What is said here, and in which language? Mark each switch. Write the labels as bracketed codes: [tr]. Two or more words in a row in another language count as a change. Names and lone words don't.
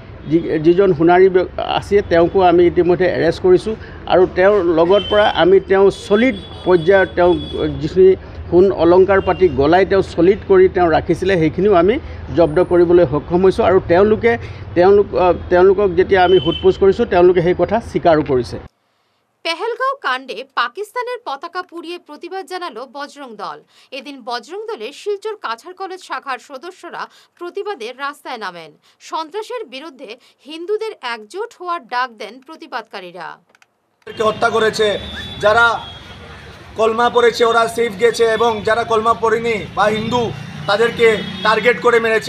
[as] যিজন সোণাৰী আছে তেওঁকো আমি ইতিমধ্যে এৰেষ্ট কৰিছোঁ আৰু তেওঁৰ লগত পৰা আমি তেওঁ চলিড পৰ্যায়ত তেওঁ যিখিনি সোণ অলংকাৰ পাতি গলাই তেওঁ চলিড কৰি তেওঁ ৰাখিছিলে সেইখিনিও আমি জব্দ কৰিবলৈ সক্ষম হৈছোঁ আৰু তেওঁলোকক যেতিয়া আমি সোধপোছ কৰিছোঁ তেওঁলোকে সেই কথা স্বীকাৰো কৰিছে। [bn] পেহেলগাঁও কাণ্ডে পাকিস্তানের পতাকা পুড়িয়ে প্রতিবাদ জানালো বজরং দল। এদিন বজরং দলের শিলচর কাছাড় কলেজ শাখার সদস্যরা প্রতিবাদে রাস্তায় নামেন। সন্ত্রাসের বিরুদ্ধে হিন্দুদের একজোট হওয়ার ডাক দেন প্রতিবাদকারীরা। হত্যা করেছে, যারা কলমা পড়েছে ওরা সেফ গেছে এবং যারা কলমা পড়েনি বা হিন্দু তাদেরকে টার্গেট করে মেরেছে।